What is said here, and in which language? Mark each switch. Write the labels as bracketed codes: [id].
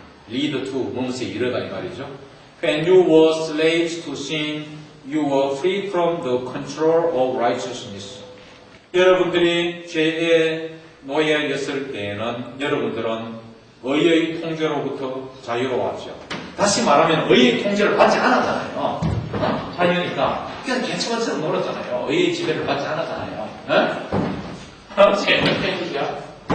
[ko] lead to 무엇에 이르다 이 말이죠. [en] When you were slaves to sin, you were free from the control of righteousness. [ko] 여러분들이 죄의 노예였을 때에는 여러분들은 의의 통제로부터 자유로웠죠. 다시 말하면 의의 통제를 받지 않았잖아요. 자유니까 그냥 개처럼 놀았잖아요. 의의 지배를 받지 않았잖아요. 재밌는 얘기죠.